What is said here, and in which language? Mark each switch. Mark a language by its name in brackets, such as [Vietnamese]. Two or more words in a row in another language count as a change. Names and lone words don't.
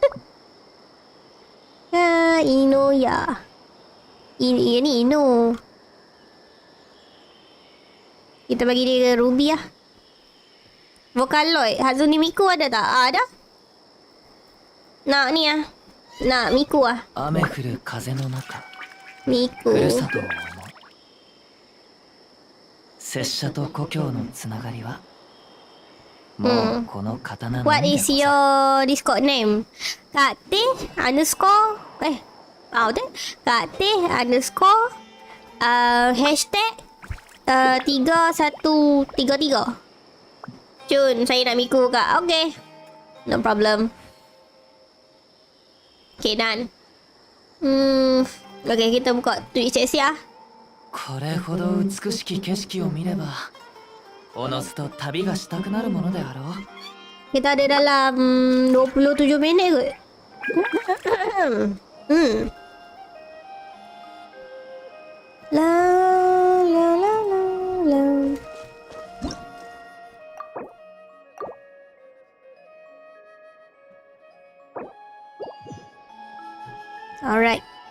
[Malay] Ino ya. Ini Ino. Kita bagi dia Ruby lah. Vocaloid. Hatsune Miku ada tak? Ada. Nak ni lah. Nak Miku lah. [Japanese] 雨降る風の中 Miku. ふるさとを思う拙者と故郷のつながりはもうこの刀のみ [English] What [Japanese] でご [English] is [Japanese] ざる [English] your Discord name? Kate underscore Kate underscore hashtag 3133. [Malay] Jun, saya nak Miku kak. [English] Okay, no problem. Okay, done. [Malay] Okay, kita buka Twitch sesi lah. [Japanese] これほど美しき景色を見ればおのずと旅がしたくなるものであろう [Malay] Kita ada dalam 27 minit kot. La la la la la. [English] Alright.